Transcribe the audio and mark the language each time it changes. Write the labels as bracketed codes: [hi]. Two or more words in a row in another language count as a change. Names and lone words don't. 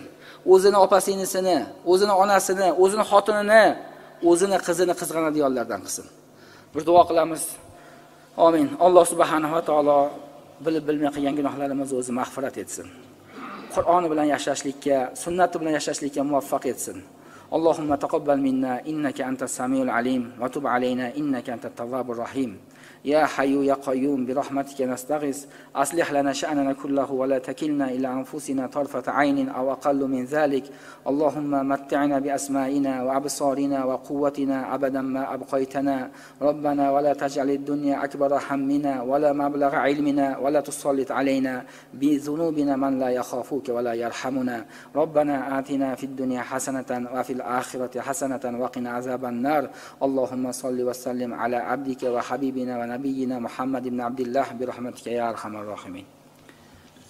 [uz] O'zini opa-singlisini, o'zini onasini, o'zini xotinini, o'zini qizini qizg'anadiganlardan qilsin. Bir duo qilamiz. Amin. Alloh [ar] سبحانه وتعالى [uz] bilib bilmay qilgan gunohlarimizni o'zi mag'firat etsin. Qur'oni bilan yashashlikka, sunnati bilan yashashlikka muvaffaq etsin. [ar] اللهم تقبل منا إنك أنت السميع العليم وتب علينا إنك أنت التواب الرحيم. يا حي يا قيوم برحمتك نستغيث أصلح لنا شأننا كله ولا تكلنا إلى أنفسنا طرفة عين أو أقل من ذلك اللهم متعنا بأسمائنا وأبصارنا وقوتنا أبدا ما أبقيتنا ربنا ولا تجعل الدنيا أكبر همنا ولا مبلغ علمنا ولا تسلط علينا بذنوبنا من لا يخافك ولا يرحمنا ربنا آتنا في الدنيا حسنة وفي الآخرة حسنة وقنا عذاب النار اللهم صل وسلم على عبدك وحبيبنا ونبينا محمد بن عبد الله برحمتك يا أرحم الراحمين.